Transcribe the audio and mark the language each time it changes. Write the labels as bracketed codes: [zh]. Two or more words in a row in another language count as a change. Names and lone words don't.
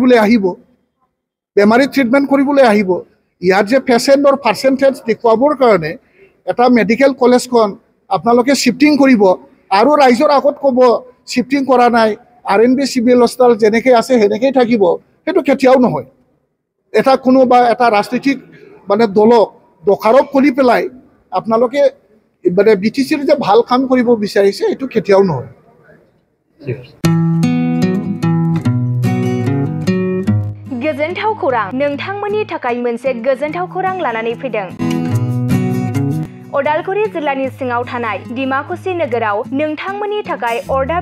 [as] কৰিবলৈ আহিব ইয়াত যে পেচেণ্টৰ পাৰ্চেণ্টেজ দেখুৱাবৰ কাৰণে এটা মেডিকেল কলেজখন আপোনালোকে শিফটিং কৰিব আৰু ৰাইজৰ আগত ক'ব শিফটিং কৰা নাই RNB সিভিল হস্পিটাল যেনেকৈ আছে সেনেকৈ থাকিব সেইটো কেতিয়াও নহয় এটা কোনোবা এটা ৰাজনৈতিক মানে দলক দোষাৰোপ কৰি পেলাই আপোনালোকে মানে বিটিচিৰ যে ভাল কাম কৰিব বিচাৰিছে এইটো কেতিয়াও নহয় [brx] गोजोनथाव खौरां नोंथांमोननि थाखाय मोनसे गोजोनथाव खौरां लानानै फैदों उदालगुरि जिल्लानि सिङाव थानाय डिमाकुसि नोगोराव नोंथांमोननि थाखाय अरदाब